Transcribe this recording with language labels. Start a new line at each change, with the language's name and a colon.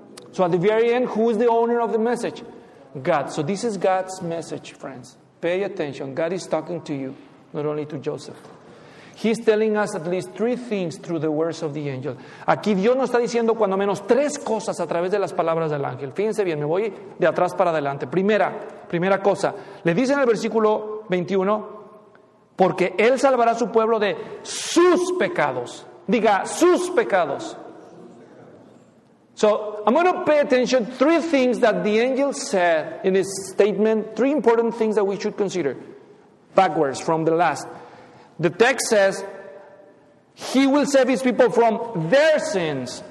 English: So at the very end, who is the owner of the message? God. So this is God's message, friends. Pay attention. God is talking to you, not only to Joseph. He's telling us at least three things through the words of the angel.
Spanish: Aquí Dios nos está diciendo cuando menos tres cosas a través de las palabras del ángel. Fíjense bien, me voy de atrás para adelante. Primera cosa. Le dice en el versículo 21, porque él salvará a su pueblo de sus pecados. Diga, sus pecados.
English: So, I'm going to pay attention to three things that the angel said in his statement. Three important things that we should consider. Backwards, from the last. The text says, he will save his people from their sins.